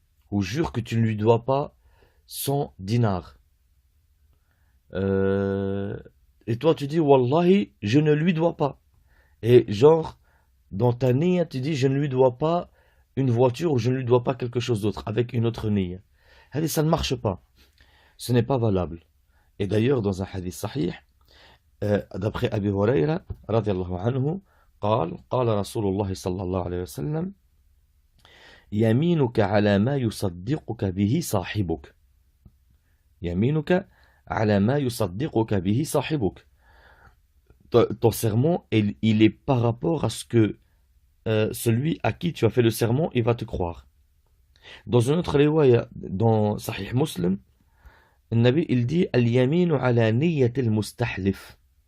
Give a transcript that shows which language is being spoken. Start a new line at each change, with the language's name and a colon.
French: Ou jure que tu ne lui dois pas 100 dinars. Et toi, tu dis, Wallahi, je ne lui dois pas. Et genre, dans ta niyya, tu dis, je ne lui dois pas une voiture ou je ne lui dois pas quelque chose d'autre avec une autre niyya. Allez, ça ne marche pas. Ce n'est pas valable. Et d'ailleurs, dans un hadith sahih, d'après Abi Hurayra, radiyallahu anhu,
Arabic: قال رسول الله صلى الله عليه وسلم يمينك على ما يصدقك به صاحبك يمينك على ما يصدقك به صاحبك.
French: Ton serment, il est par rapport à ce que celui à qui tu as fait le serment, il va te croire. Dans une autre riwaya, dans Sahih Muslim, le Nabi il dit
Arabic: Al-yaminu ala niyyatil mustahlif.